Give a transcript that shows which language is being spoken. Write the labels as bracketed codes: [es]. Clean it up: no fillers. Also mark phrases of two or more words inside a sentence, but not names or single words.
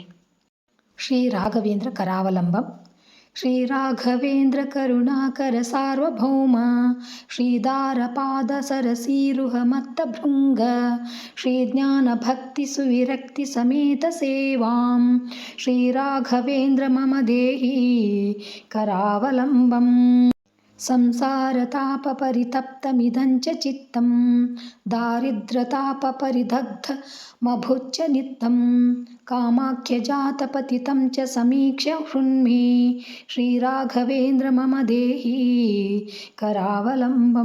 [sa] ಶ್ರೀ ರಾಘವೇಂದ್ರ ಕರಾವಲಂಬಂ. ಶ್ರೀ ರಾಘವೇಂದ್ರ ಕರುಣಾಕರ ಸಾರ್ವಭೌಮ ಶ್ರೀದಾರಪಾದ ಸರಸೀರುಹ ಮತ್ತ ಭೃಂಗ ಶ್ರೀ ಜ್ಞಾನ ಭಕ್ತಿ ಸುವಿರಕ್ತಿ ಸಮೇತ ಸೇವಾಂ ಶ್ರೀ ರಾಘವೇಂದ್ರ ಮಮ ದೇಹಿ ಕರಾವಲಂಬಂ. ಸಂಸಾರತಾಪ ಪರಿತಪ್ತಮಿದಂಚ ಚಿತ್ತಂ ದಾರಿದ್ರ್ಯತಾಪ ಪರಿದಗ್ಧಮಭುಚ್ಚ ನಿತ್ಯಂ ಕಾಮಾಖ್ಯಜಾತಪತಿತಂ ಚ ಸಮೀಕ್ಷ್ಯ ಶೃಣ್ಮೇ ಶ್ರೀರಾಘವೇಂದ್ರ ಮಮ ದೇಹಿ ಕರಾವಲಂಬಂ.